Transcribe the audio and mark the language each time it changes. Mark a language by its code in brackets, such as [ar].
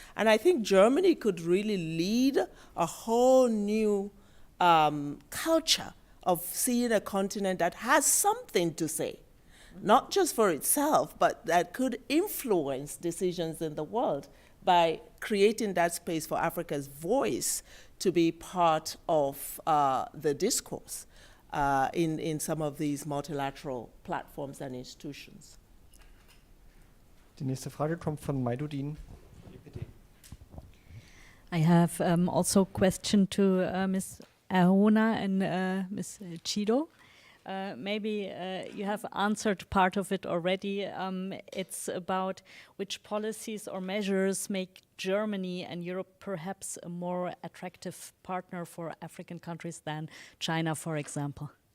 [en] And I think Germany could really lead a whole new culture of seeing a continent that has something to say, not just for itself, but that could influence decisions in the world by creating that space for Africa's voice to be part of the discourse in some of these multilateral platforms and institutions. [de] Die nächste Frage kommt von Maidudin. [en] I have also a question to Ms. Ahona and Ms. Chido. Maybe you have answered part of it already. It's about which policies or measures make Germany and Europe perhaps a more attractive partner for African countries than China, for example.